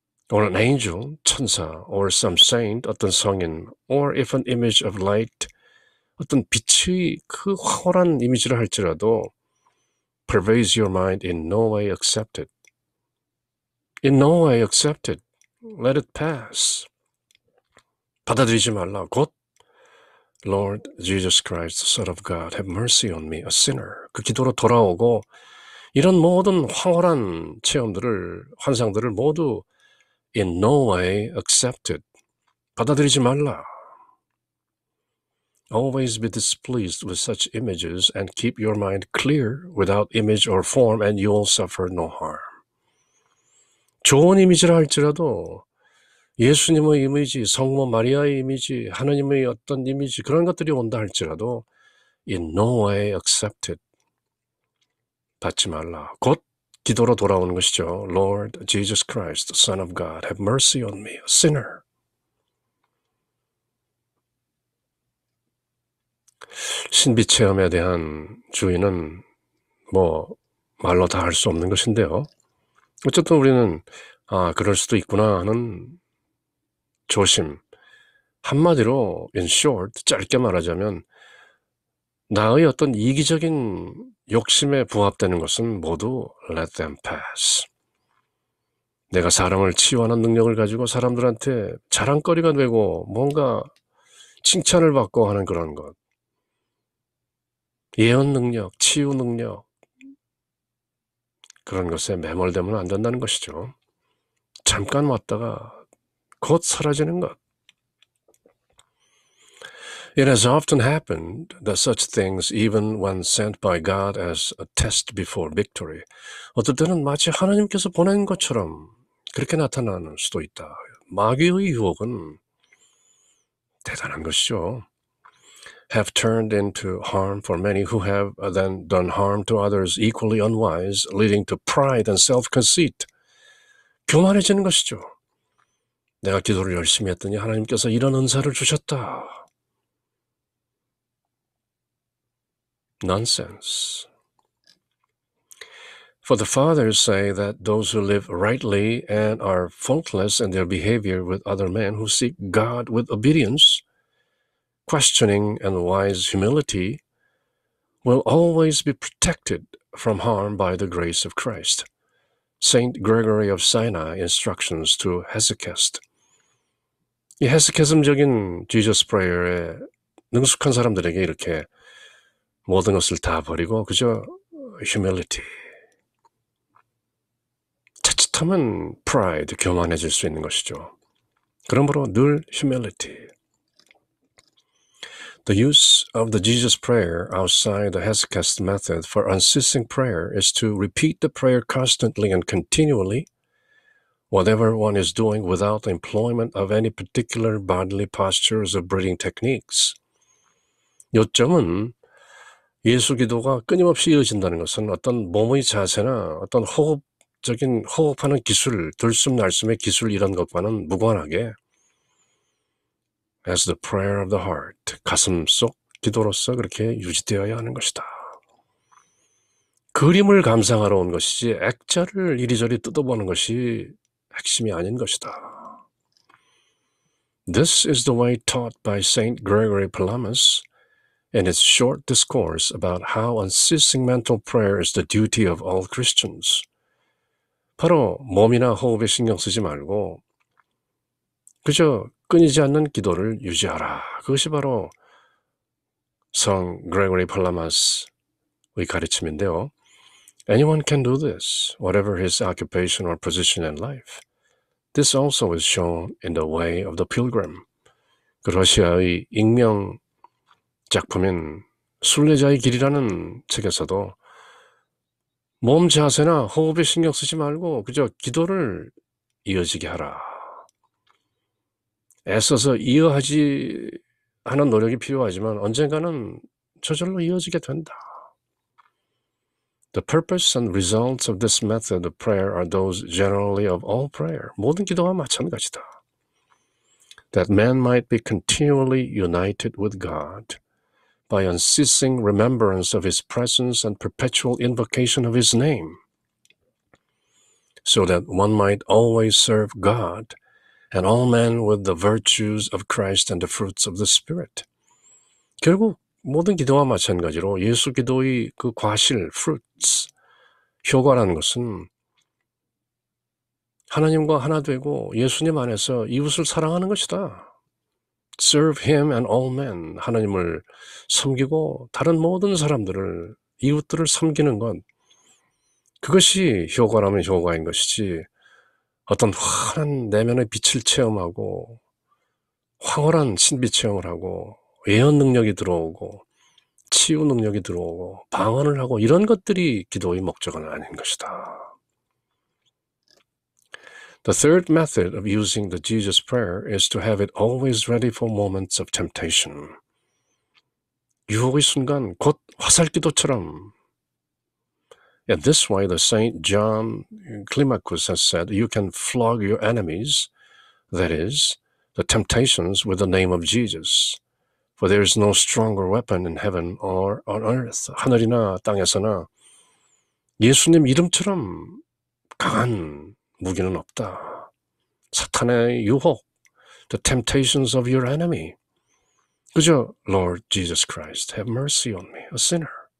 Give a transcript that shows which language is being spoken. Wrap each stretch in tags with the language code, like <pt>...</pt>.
<en>or an angel, 천사, or some saint,</en> <ko>어떤 성인,</ko> <en>or if an image of light,</en> <ko>어떤 빛의 그 황홀한 이미지를 할지라도</ko> <en>pervades your mind in no way accepted. In no way accepted. Let it pass.</en> <ko>받아들이지 말라.</ko> <en>곧 Lord Jesus Christ, Son of God, have mercy on me, a sinner.</en> <ko>그 기도로 돌아오고 이런 모든 황홀한 체험들을, 환상들을 모두</ko> <en>in no way accepted.</en> <ko>받아들이지 말라.</ko> <en>Always be displeased with such images and keep your mind clear without image or form and you will suffer no harm.</en> <ko>좋은 이미지라 할지라도 예수님의 이미지, 성모 마리아의 이미지, 하나님의 어떤 이미지 그런 것들이 온다 할지라도</ko> <en>in no way accepted.</en> <ko>받지 말라. 곧 기도로 돌아오는 것이죠.</ko> <en>Lord Jesus Christ, Son of God, have mercy on me, a sinner.</en> <ko>신비 체험에 대한 주의는 뭐 말로 다 할 수 없는 것인데요. 어쨌든 우리는 그럴 수도 있구나 하는 조심. 한마디로</ko> <en>in short,</en> <ko>짧게 말하자면 나의 어떤 이기적인 욕심에 부합되는 것은 모두</ko> <en>let them pass.</en> <ko>내가 사람을 치유하는 능력을 가지고 사람들한테 자랑거리가 되고 뭔가 칭찬을 받고 하는 그런 것. 예언 능력, 치유 능력 그런 것에 매몰되면 안 된다는 것이죠. 잠깐 왔다가 곧 사라지는 것.</ko> <en>It has often happened that such things, even when sent by God as a test before victory,</en> <ko>어떨 때는 마치 하나님께서 보낸 것처럼 그렇게 나타나는 수도 있다. 마귀의 유혹은 대단한 것이죠.</ko> <en>Have turned into harm for many who have then done harm to others equally unwise, leading to pride and self-conceit.</en> <ko>교만해지는 것이죠. 내가 기도를 열심히 했더니 하나님께서 이런 은사를 주셨다.</ko> <en>Nonsense. For the fathers say that those who live rightly and are faultless in their behavior with other men who seek God with obedience, questioning and wise humility, will always be protected from harm by the grace of Christ. Saint Gregory of Sinai instructions to Hesychast.</en> <ko>이 헤스케즘적인 Jesus Prayer에 능숙한 사람들에게 이렇게 모든 것을 다 버리고 그저 humility. 자칫하면 pride, 교만해질 수 있는 것이죠. 그러므로 늘 humility.</ko> <en>The use of the Jesus prayer outside the Hesychast method for unceasing prayer is to repeat the prayer constantly and continually, whatever one is doing without the employment of any particular bodily postures or breathing techniques.</en> <ko>요점은 예수 기도가 끊임없이 이어진다는 것은 어떤 몸의 자세나 어떤 호흡하는 기술, 들숨 날숨의 기술 이런 것과는 무관하게</ko> <en>as the prayer of the heart,</en> <ko>가슴 속 기도로서 그렇게 유지되어야 하는 것이다. 그림을 감상하러 온 것이지 액자를 이리저리 뜯어보는 것이 핵심이 아닌 것이다.</ko> <en>This is the way taught by Saint Gregory Palamas in his short discourse about how unceasing mental prayer is the duty of all Christians.</en> <ko>바로 몸이나 호흡에 신경 쓰지 말고 그저 끊이지 않는 기도를 유지하라. 그것이 바로 성 그레고리 팔라마스의 가르침인데요.</ko> <en>Anyone can do this, whatever his occupation or position in life. This also is shown in the way of the pilgrim.</en> <ko>그 러시아의 익명 작품인 순례자의 길이라는 책에서도 몸 자세나 호흡에 신경 쓰지 말고 그저 기도를 이어지게 하라. 애써서 이어하지 하는 노력이 필요하지만 언젠가는 저절로 이어지게 된다.</ko> <en>The purpose and results of this method of prayer are those generally of all prayer.</en> <ko>모든 기도와 마찬가지다.</ko> <en>That man might be continually united with God by unceasing remembrance of His presence and perpetual invocation of His name, so that one might always serve God and all men with the virtues of Christ and the fruits of the Spirit.</en> <ko>결국 모든 기도와 마찬가지로 예수 기도의 그 과실, fruits, 효과라는 것은 하나님과 하나 되고 예수님 안에서 이웃을 사랑하는 것이다.</ko> <en>Serve Him and all men.</en> <ko>하나님을 섬기고 다른 모든 사람들을, 이웃들을 섬기는 것. 그것이 효과라면 효과인 것이지 어떤 환한 내면의 빛을 체험하고 황홀한 신비 체험을 하고 예언 능력이 들어오고 치유 능력이 들어오고 방언을 하고 이런 것들이 기도의 목적은 아닌 것이다.</ko> <en>The third method of using the Jesus prayer is to have it always ready for moments of temptation.</en> <ko>유혹의 순간 곧 화살기도처럼.</ko> <en>In this way, the Saint John Climacus has said, you can flog your enemies, that is, the temptations, with the name of Jesus. For there is no stronger weapon in heaven or on earth.</en> <ko>하늘이나 땅에서나 예수님 이름처럼 강한 무기는 없다. 사탄의 유혹,</ko> <en>the temptations of your enemy. 그저 Lord Jesus Christ, have mercy on me, a sinner.</en>